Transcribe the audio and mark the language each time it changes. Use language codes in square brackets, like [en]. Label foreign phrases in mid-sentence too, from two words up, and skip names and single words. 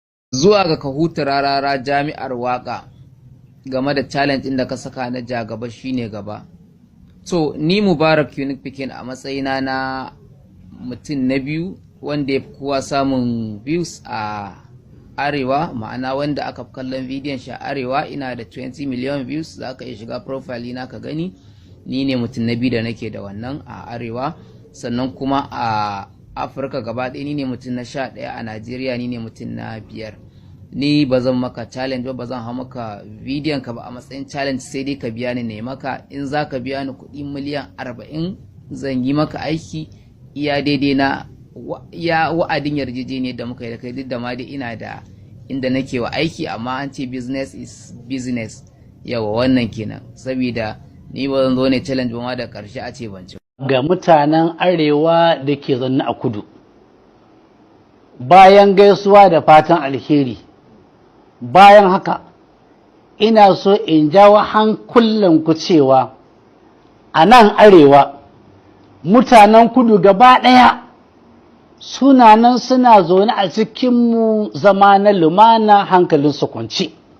[ha] Zuwa ga Kahutu Rarara Jami'ar Waƙa game da challenge ɗin da ka saka na ja gaba shi ne gaba. So, ni Mubarak Unique Pikin a matsayina na mutum na biyu wanda ya fi kowa samun views a Arewa, ma'ana wanda aka fi kallon bidiyon shi a Arewa, ina da [en] twenty million views, [ha] za ka iya shiga profile na ka gani, ni ne mutum na biyu da nake da wannan a Arewa, sannan kuma a Afirka gaba ɗaya ni ne mutum na sha ɗaya, a Najeriya ni ne mutum na biyar. Ni ba zan maka challenge ba, ba zan hau maka bidiyon ka ba a matsayin challenge, sai dai ka biya ni na yi maka. In za ka biya ni kuɗi miliyan arba'in, zan yi maka aiki iya daidai na wa-, iya wa'adin yarjejeniyar da muka yi da kai, duk da ma dai ina da inda nake wa aiki, amma an ce [en] business is business. [ha] Yawa, wannan kenan. Sabida ni ba zan zo ne challenge ba ma da ƙarshe a ce ban ci. Ga mutanen Arewa da ke zanne a Kudu, bayan gaisuwa da fatan alheri, bayan haka, ina so in jawo hankulanku cewa a nan Arewa, mutanen Kudu gaba ɗaya suna nan suna zaune a cikinmu zama na lumana, hankalinsu kwance.